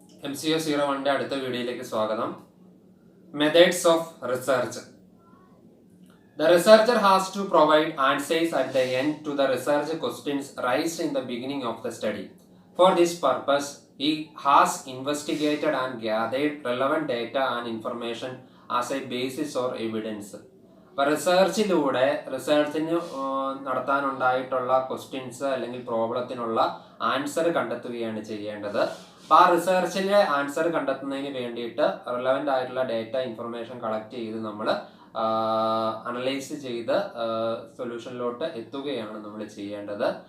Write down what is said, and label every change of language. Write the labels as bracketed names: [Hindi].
[Malayalam] MCO01 അടുത്ത വീഡിയോയിലേക്ക് സ്വാഗതം. [English] Methods of research. The researcher has to provide answers at the end to the research questions raised in the beginning of the study. For this purpose, he has investigated and gathered relevant data and information as a basis or evidence. [Malayalam] അപ്പോൾ റിസർച്ചിന് നടത്താനുണ്ടായിട്ടുള്ള questions അല്ലെങ്കിൽ പ്രോബ്ലത്തിനുള്ള answer കണ്ടെത്തുകയാണ് ചെയ്യേണ്ടത്. അപ്പോൾ ആ റിസർച്ചിലെ answer കണ്ടെത്തുന്നതിന് വേണ്ടിയിട്ട് relevant ആയിട്ടുള്ള data information collect ചെയ്ത് നമ്മൾ അനലൈസ് ചെയ്ത് സൊല്യൂഷനിലോട്ട് എത്തുകയാണ് നമ്മൾ ചെയ്യേണ്ടത്.